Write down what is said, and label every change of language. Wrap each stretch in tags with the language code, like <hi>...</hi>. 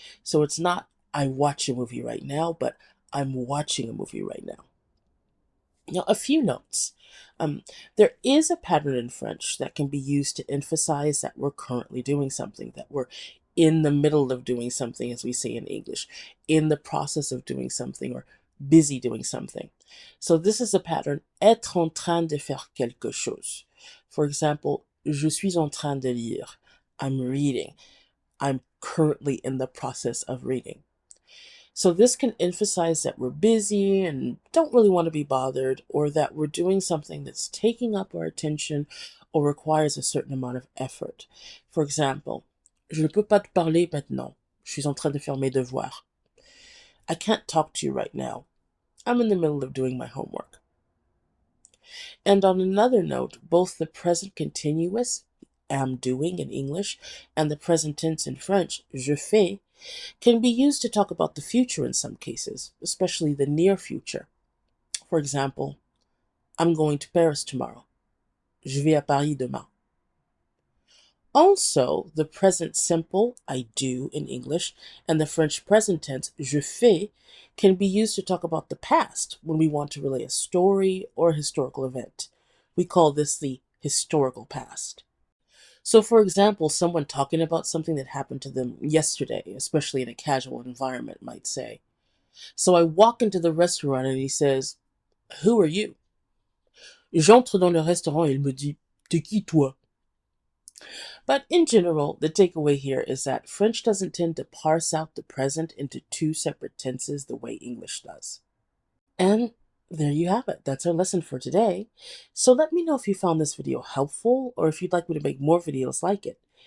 <en>So it's not I watch a movie right now, but I'm watching a movie right now. Now, a few notes. There is a pattern in French that can be used to emphasize that we're currently doing something, that we're in the middle of doing something, as we say in English, in the process of doing something, or busy doing something. So this is a pattern,</en> <fr>être en train de faire quelque chose. For example, je suis en train de lire.</fr> <en>I'm reading. I'm currently in the process of reading. So this can emphasize that we're busy and don't really want to be bothered, or that we're doing something that's taking up our attention or requires a certain amount of effort.</en> <fr>For example, je ne peux pas te parler maintenant. Je suis en train de faire mes devoirs.</fr> <en>I can't talk to you right now. I'm in the middle of doing my homework. And on another note, both the present continuous, am doing in English, and the present tense in French,</en> <fr>je fais,</fr> <en>can be used to talk about the future in some cases, especially the near future. For example, I'm going to Paris tomorrow.</en> <fr>Je vais à Paris demain.</fr> <en>Also, the present simple, I do in English, and the French present tense,</en> <fr>je fais,</fr> <en>can be used to talk about the past when we want to relay a story or a historical event. We call this the historical past. So, for example, someone talking about something that happened to them yesterday, especially in a casual environment, might say. So I walk into the restaurant and he says, "Who are you?"</en> <fr>J'entre dans le restaurant et il me dit, "T'es qui toi?"</fr> <en>But in general, the takeaway here is that French doesn't tend to parse out the present into two separate tenses the way English does. And there you have it. That's our lesson for today. So let me know if you found this video helpful or if you'd like me to make more videos like it.</en>